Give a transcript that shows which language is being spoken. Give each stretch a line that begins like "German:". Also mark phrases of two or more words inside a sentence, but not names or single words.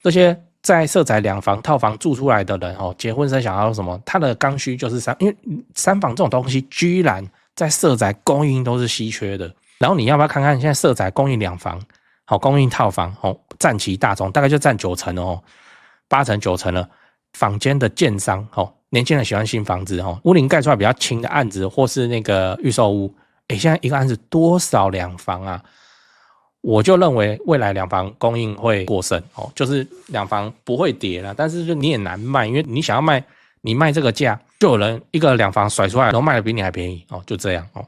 Chinese: 這些在社宅兩房套房住出來的人哦，結婚生小孩什麼，他的剛需就是因為三房這種東西居然在社宅供應都是稀缺的。然後你要不要看看現在社宅供應兩房，好，供應套房哦，占其大宗，大概就占90%哦，8成9成了。坊間的建商哦，年輕人喜歡新房子哦，屋齡蓋出來比較輕的案子，或是那個預售屋，現在一個案子多少兩房啊？我就認為未來兩房供應會過剩哦，就是兩房不會跌了，但是就你也難賣，因為你想要賣，你賣這個價，就有人一個兩房甩出來，然後賣的比你還便宜哦，就這樣哦。